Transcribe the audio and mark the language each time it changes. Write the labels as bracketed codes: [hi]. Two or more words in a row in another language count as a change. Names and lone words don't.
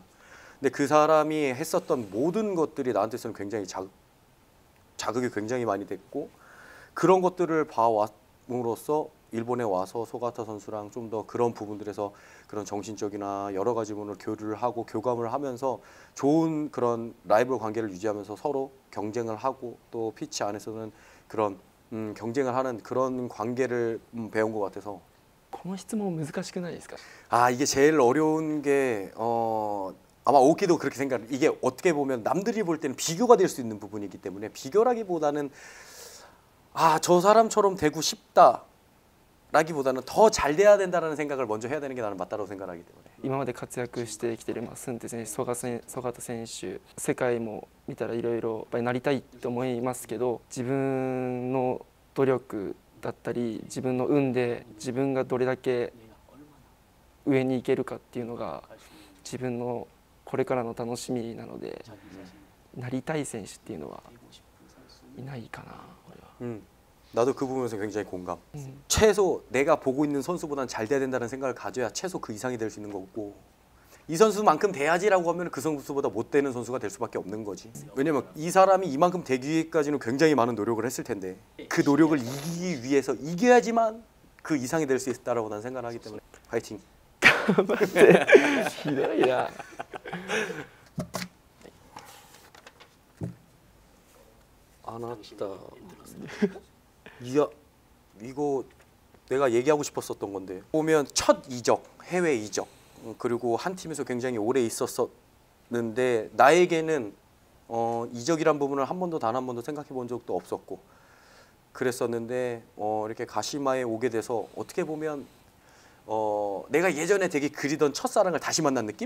[ko] 근데 그 사람이 했었던 모든 것들이 나한테서는 굉장히 자극이 굉장히 많이 됐고 그런 것들을 봐왔으로써 일본에 와서 소가타 선수랑 좀 더 그런 부분들에서 그런 정신적이나 여러 가지 부분을 교류를 하고 교감을 하면서 좋은 그런 라이벌 관계를 유지하면서 서로 경쟁을 하고 또 피치 안에서는 그런 경쟁을 하는 그런 관계를 배운 것 같아서. [ja] この質問難しくないですか? [ko] 이게 제일 어려운 게 아마 오키도 그렇게 생각해요. 이게 어떻게 보면 남들이 볼 때는 비교가 될 수 있는 부분이기 때문에 비교라기보다는 저 사람처럼 되고 싶다 라기보다는 더 잘 돼야 된다는 생각을 먼저 해야 되는 게 나는 맞다고 생각하기 때문에. [ja] 今まで活躍してきているスンテ選手、曽我選手、世界も見たらいろいろなりたいと思いますけど、自分の努力だったり自分の運で自分がどれだけ上に行けるかっていうのが自分のこれからの楽しみなので、なりたい選手っていうのはいないかな俺は。 [ko] 나도 그 부분에서 굉장히 공감. 최소 내가 보고 있는 선수보다는 잘 돼야 된다는 생각을 가져야 최소 그 이상이 될 수 있는 거고, 이 선수만큼 돼야지라고 하면 그 선수보다 못 되는 선수가 될 수밖에 없는 거지. 왜냐면 이 사람이 이만큼 되기까지는 굉장히 많은 노력을 했을 텐데 그 노력을 이기기 위해서 이겨야지만 그 이상이 될 수 있다라고 난 생각하기 때문에 파이팅. [ja] ひどいな。 [ko] 안 왔다. 이야, 이거 내가 얘기하고 싶었었던 건데, 보면 첫 이적, 해외 이적, 그리고 한 팀에서 굉장히 오래 있었었는데 나에게는 이적이란 부분을 단 한 번도 생각해 본 적도 없었고 그랬었는데, 이렇게 가시마에 오게 돼서 어떻게 보면 내가 예전에 되게 그리던 첫사랑을 다시 만난 느낌?